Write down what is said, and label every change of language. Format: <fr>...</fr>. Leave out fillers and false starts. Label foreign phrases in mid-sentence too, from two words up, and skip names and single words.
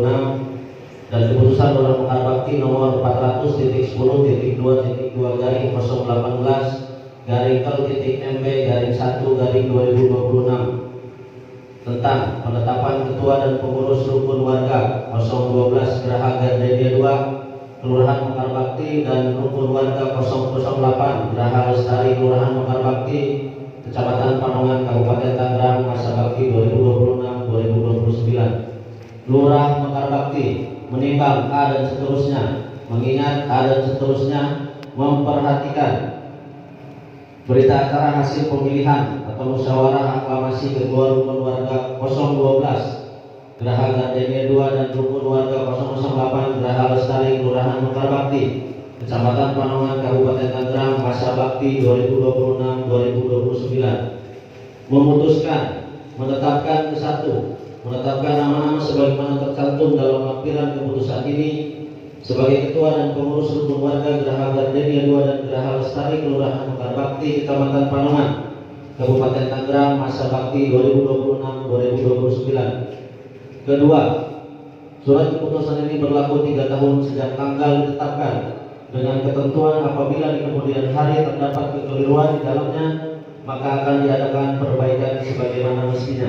<id>dan keputusan Lurah Mekar Bakti nomor 400.10.2.2 garing 018 garing kel.mb garing 1 garing 2026 tentang penetapan ketua dan pengurus rukun warga 012 Geraha Gardenia 2 Kelurahan Mekar Bakti dan rukun warga 008 Geraha Lestari Kelurahan Mekar Bakti Kecamatan Panongan Kabupaten Tangerang masa bakti 2026-2029. Lurah Mekar Bakti menimbang A dan seterusnya, mengingat A dan seterusnya, memperhatikan berita acara hasil pemilihan atau musyawarah aklamasi ketua rukun warga 012 Geraha Gardenia 2 dan rukun warga 008 Geraha Lestari Kelurahan Mekar Bakti Kecamatan Panongan, Kabupaten Tangerang, masa bakti 2026-2029, memutuskan menetapkan menetapkan nama-nama sebagaimana tercantum dalam lampiran keputusan ini sebagai ketua dan pengurus rukun warga Geraha Gardenia 2 dan Geraha Lestari Kelurahan Mekar Bakti, Kecamatan Panongan, Kabupaten Tangerang, masa bakti 2026-2029. Kedua, surat keputusan ini berlaku 3 tahun sejak tanggal ditetapkan, dengan ketentuan apabila di kemudian hari terdapat kekeliruan di dalamnya, maka akan diadakan perbaikan sebagaimana mestinya.</id>